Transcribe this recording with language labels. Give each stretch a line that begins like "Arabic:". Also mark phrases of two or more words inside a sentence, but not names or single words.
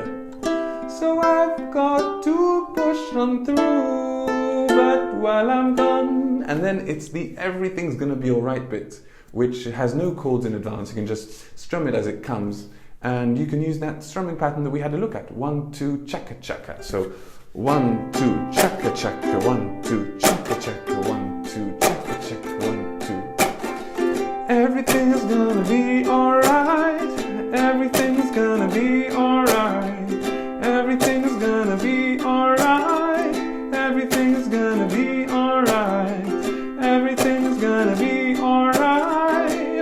English: So I've got to push on through, but while I'm gone. And then it's the everything's gonna be alright bit, which has no chords in advance. You can just strum it as it comes, and you can use that strumming pattern that we had a look at. 1, 2, chaka chaka. So 1, 2, chaka chaka, 1, 2, chaka chaka, 1, 2, chaka chaka, 1, 2. Everything's gonna be alright. Everything's gonna be alright. Everything's gonna be alright. Everything's gonna be alright. Everything's gonna be alright.